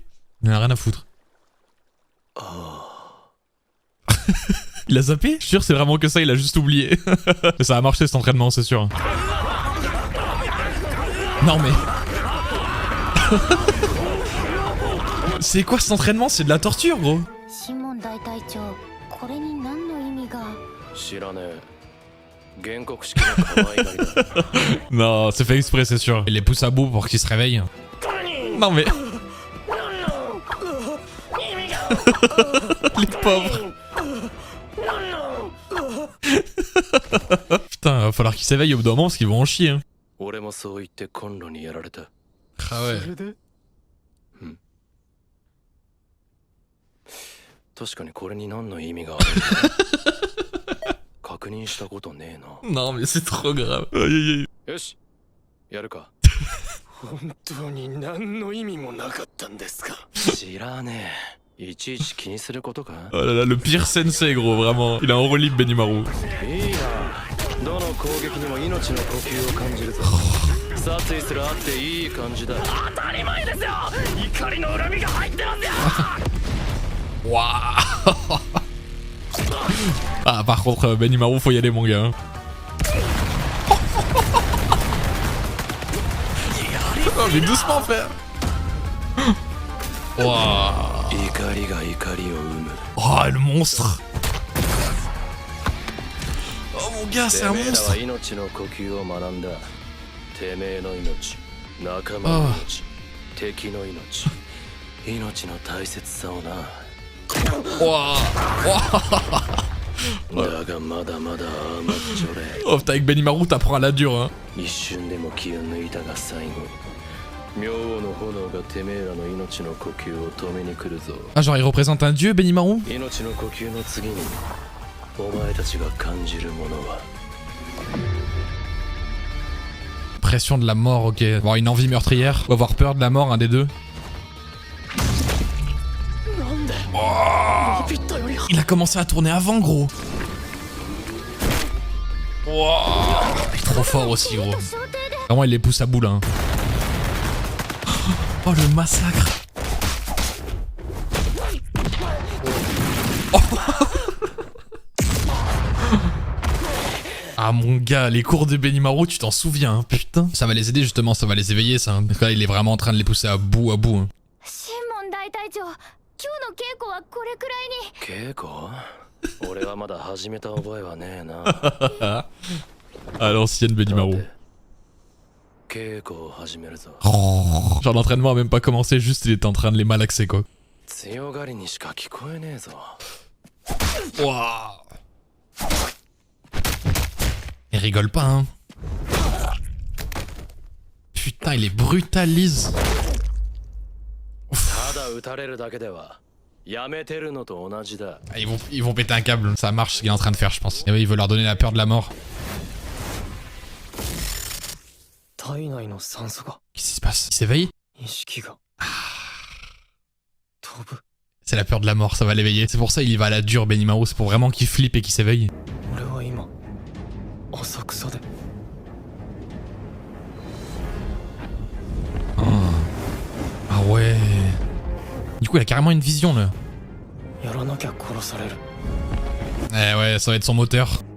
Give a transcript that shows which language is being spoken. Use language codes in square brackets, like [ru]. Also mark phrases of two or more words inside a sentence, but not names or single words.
[fr] Il en a rien à foutre. Il a zappé? Je suis sûr c'est vraiment que ça, il a juste oublié. Mais ça a marché cet entraînement, c'est sûr. Non mais... C'est quoi cet entraînement? C'est de la torture gros. [ja] シモン大隊長これに何の意味が。知らねえ原告式の可愛がりだ [fr] Non, c'est fait exprès c'est sûr. Il les pousse à bout pour qu'ils se réveillent. Non mais... Les pauvres. Putain, va falloir qu'ils s'éveillent au bout d'un moment parce qu'ils vont en chier. Hein. [ja] 俺もそう言ってコンロにやられた [fr] Ah ouais. [ja] 確かにこれに何の意味がある確認したことねえな [fr] Non mais c'est trop grave. Aïe aïe aïe. [ja] よしやるか本当に何の意味もなかったんですか知らねえいちいち気にすることか [fr] Oh là là, le pire sensei gros, vraiment. Il a un relief Benimaru. [ja] いいなどの攻撃にも命の呼吸を感じるぞ殺意すらあっていい感じだ当たり前ですよ怒りの恨みが入ってますよ [fr] Waouh. Ah par contre Benimaru faut y aller mon gars. Hein. Oh mais doucement frère. Waouh. [ja] 怒りが怒りを生む [fr] Oh le monstre. Oh mon gars c'est un [ja] てめえら [fr] monstre. [ja] は命の呼吸を学んだてめえの命仲間の命敵の命命の大切さをな [fr] Waouh. [ja] だがまだまだ甘っちょれ [fr] Oh putain avec Benimaru t'apprends à la dure hein. [ja] 一瞬でも気を抜いたが最後明王の炎がてめえらの命の呼吸を止めに来るぞ [fr] Ah genre il représente un dieu Benimaru. [ja] 命の呼吸の次にお前たちが感じるものは [fr] Pression de la mort, ok. Avoir une envie meurtrière ou avoir peur de la mort, un des deux. Oh, il a commencé à tourner avant, gros. Wow. Il est trop fort aussi, gros. Vraiment, il les pousse à bout là. Hein. Oh, le massacre. Oh. Ah mon gars, les cours de Benimaru, tu t'en souviens, hein, putain. Ça va les aider justement, ça va les éveiller ça. Donc là, il est vraiment en train de les pousser à bout, Hein. [ja] シモン大隊長今日の稽古はこれくらいに。稽古俺はまだ始めた覚えはねえな [fr] À l'ancienne Benimaru. [ja] 稽古を始めるぞ [fr] Oh, genre l'entraînement a même pas commencé, juste il était en train de les malaxer quoi. [ja] 強がりにしか聞こえねえぞ [fr] Waouh. Il rigole pas hein. Putain il les brutalise. [ja] ただ撃たれるだけではやめてるのと同じだ [fr] Ah, ils vont péter un câble, ça marche ce qu'il est en train de faire je pense. Et oui il veut leur donner la peur de la mort. [ja] 体内の酸素が [fr] Qu'est-ce qui se passe? Il s'éveille? [ja] 意識が飛ぶ [fr] C'est la peur de la mort, ça va l'éveiller. C'est pour ça il y va à la dure, Benimaru. C'est pour vraiment qu'il flippe et qu'il s'éveille. Oh. Ah ouais. Du coup, il a carrément une vision là. Eh ouais, ça va être son moteur.